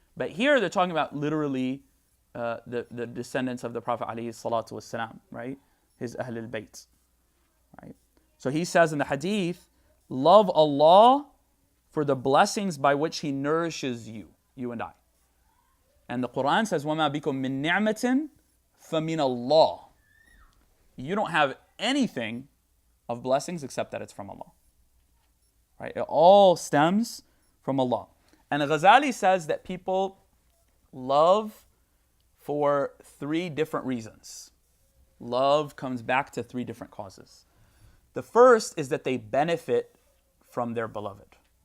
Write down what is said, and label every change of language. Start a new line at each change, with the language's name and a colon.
English: But here they're talking about literally the descendants of the Prophet
Arabic: alayhi salatu wassalam,
English: right? His Ahl al-Bayt, right? So he says in the Hadith, love Allah for the blessings by which He nourishes you, you and I.
Arabic: And the Quran says, وَمَا بِكُم مِّن نِعْمَةٍ فَمِنَ اللَّهِ.
English: You don't have anything of blessings except that it's from Allah. Right? It all stems from Allah. And Ghazali says that people love for 3 different reasons. Love comes back to 3 different causes. The first is that they benefit from their beloved.